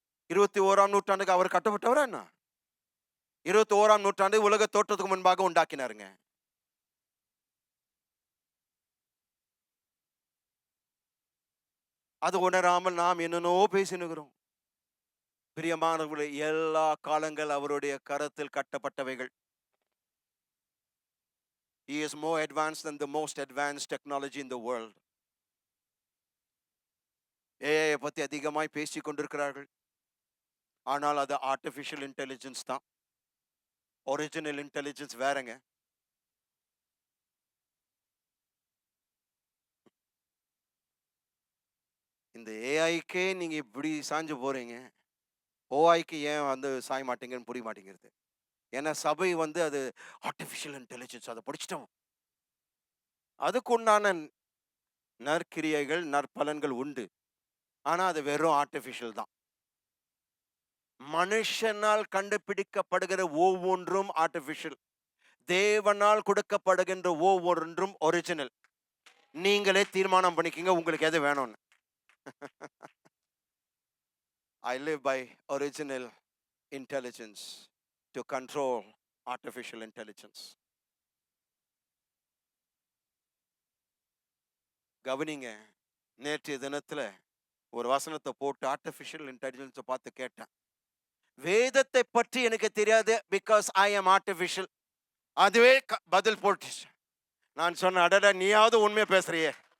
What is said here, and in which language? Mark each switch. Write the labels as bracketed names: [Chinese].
[Tamil] 21ஆம் நூற்றாண்டுக்கு அவர் கட்டப்பட்டவரா என்ன? 21ஆம் நூற்றாண்டு உலக தோற்றத்துக்கு முன்பாக உண்டாக்கினாருங்க. அது உணராமல் நாம் என்னன்னோ பேசினுகிறோம். பிரியமானவர்களே, எல்லா காலங்கள் அவருடைய கரத்தில் கட்டப்பட்டவைகள். [English] He is more advanced than the most advanced technology in the world. [Tamil] AI பத்தி அதிகமாய் பேசிக் கொண்டிருக்கிறார்கள். ஆனால் அது ஆர்டிஃபிஷியல் இன்டெலிஜென்ஸ் தான். ஒரிஜினல் இன்டெலிஜென்ஸ் வேறங்க. இந்த ஏஐக்கே நீங்க இப்படி சாஞ்சு போறீங்க, ஓஐக்கு ஏன் சாய மாட்டீங்கன்னு புரிய மாட்டேங்கிறது. ஏன்னா சபை அது ஆர்டிஃபிஷியல் இன்டெலிஜென்ஸ், அதை படிச்சிட்டோம். அதுக்கு உண்டான நற்கிரியைகள் நற்பலன்கள் உண்டு. ஆனா அது வெறும் ஆர்டிஃபிஷியல் தான். மனுஷனால் கண்டுபிடிக்கப்படுகிற ஒவ்வொன்றும் ஆர்டிஃபிஷியல். தேவனால் கொடுக்கப்படுகின்ற ஒவ்வொன்றும் ஒரிஜினல். நீங்களே தீர்மானம் பண்ணிக்கங்க உங்களுக்கு எது வேணும்னு. [English] I live by original intelligence to control artificial intelligence. [Tamil] கவனிங்க, நேற்றைய தினத்துல ஒரு வசனத்தை போட்டு ஆர்டிஃபிஷியல் இன்டெலிஜென்ஸை பார்த்து கேட்டேன். வேதத்தை பற்றி எனக்கு தெரியாது, [English] Because I am artificial. [Tamil] அதுவே பதில் போட்டுச்சு. நான் சொன்னேன், அடடா நீயாவது உண்மையை பேசுறியே.